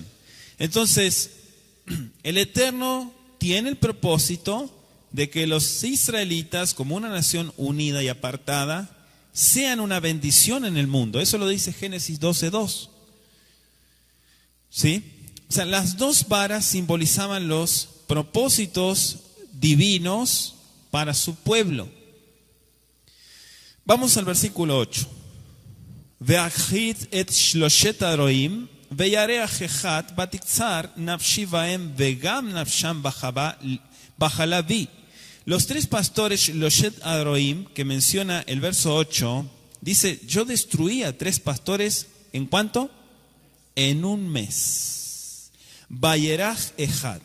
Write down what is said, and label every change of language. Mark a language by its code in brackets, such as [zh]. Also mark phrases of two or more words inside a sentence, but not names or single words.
[es] Entonces, el Eterno tiene el propósito de que los israelitas, como una nación unida y apartada, sean una bendición en el mundo. Eso lo dice Génesis 12:2. ¿Sí? O sea, las dos varas simbolizaban los propósitos divinos para su pueblo. Vamos al versículo 8. [he] ואכחד את שלשת הרעים בירח אחד ותקצר נפשי בהם וגם נפשם בחלה בי. [es] Los tres pastores [he] שלשת הרעים [es] que menciona el verso 8, dice: yo destruí a 3 pastores, ¿en cuánto? En un mes. [he] בירח אחד.